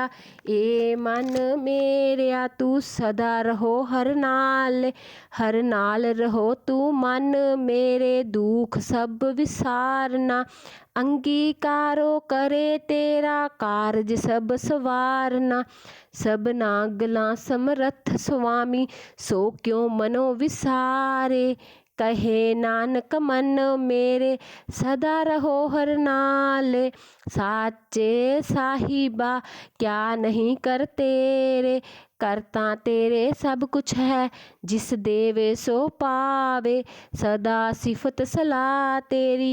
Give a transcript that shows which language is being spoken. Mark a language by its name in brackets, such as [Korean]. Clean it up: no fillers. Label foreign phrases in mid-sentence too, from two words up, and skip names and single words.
[Punjabi] ਏ ਮਨ ਮੇਰਿਆ ਤੂ ਸਦਾ ਰਹੋ ਹਰਿ ਨਾਲ ਰਹੋ ਤੂ ਮਨ ਮੇਰੇ। ਦੁਖ ਸਭ ਵਿਸਾਰਣਾ, ਅੰਗੀਕਾਰੋ ਕਰੇ ਤੇਰਾ ਕਾਰਜ ਸਭ ਸਵਾਰਣਾ। ਸਭਨਾ ਗਲਾ ਸਮਰਥ ਸੁਆਮੀ, ਸੋ ਕਿਉਂ ਮਨਹੁ ਵਿਸਾਰੇ। ਕਹੇ ਨਾਨਕ ਮਨ ਮੇਰੇ, ਸਦਾ ਰਹੋ ਹਰਿ ਨਾਲ। ਸਾਚੇ ਸਾਹਿਬਾ ਕਿਆ ਨਹੀਂ ਕਰ ਤੇਰੇ, ਕਰਤਾ ਤੇਰੇ ਸਭ ਕੁਛ ਹੈ। ਜਿਸ ਦੇਵੇ ਸੋ ਪਾਵੇ, ਸਦਾ ਸਿਫਤ ਸਲਾਹ ਤੇਰੀ।